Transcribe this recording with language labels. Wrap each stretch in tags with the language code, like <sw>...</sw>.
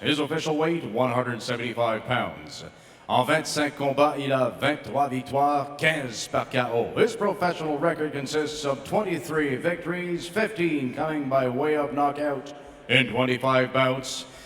<en>His official weight, 175 pounds.</en> <fr>En 25 combats, il a 23 victoires, 15 par KO.</fr> <en>His professional record consists of 23 victories, 15 coming by way of knockout in 25 bouts.</en>